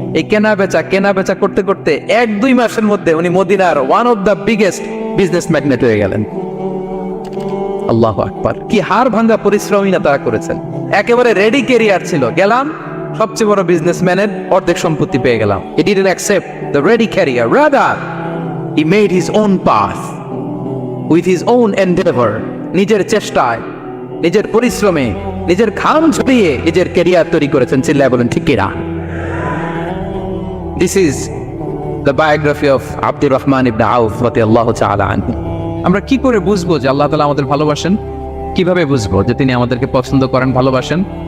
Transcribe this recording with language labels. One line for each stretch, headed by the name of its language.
Bangla: এই কেনা বেচা করতে করতে 1-2 মাসের মধ্যে উনি মদিনার
English: one of the biggest business magnate
Bangla: হয়ে গেলেন। আল্লাহু আকবার। কি হাড় ভাঙা পরিশ্রমী না তারা করেছেন। একেবারে রেডি ক্যারিয়ার ছিল, গেলাম সবচেয়ে বড় বিজনেসম্যানের অর্ধেক সম্পত্তি পেয়ে গেলাম।
English: He didn't accept the ready career, rather he made his own path with his own endeavor.
Bangla: নিজের চেষ্টায়, নিজের পরিশ্রমে, নিজের ঘাম ঝরিয়ে নিজের ক্যারিয়ার তৈরি করেছেন। চিল্লায় বলেন ঠিক কিনা?
English: This is the biography of Abdur Rahman ibn Auf radiyallahu ta'ala anhu.
Bangla: আমরা কি করে বুঝবো যে আল্লাহ তাআলা আমাদের ভালোবাসেন? কিভাবে বুঝবো যে তিনি আমাদেরকে পছন্দ করেন, ভালোবাসেন?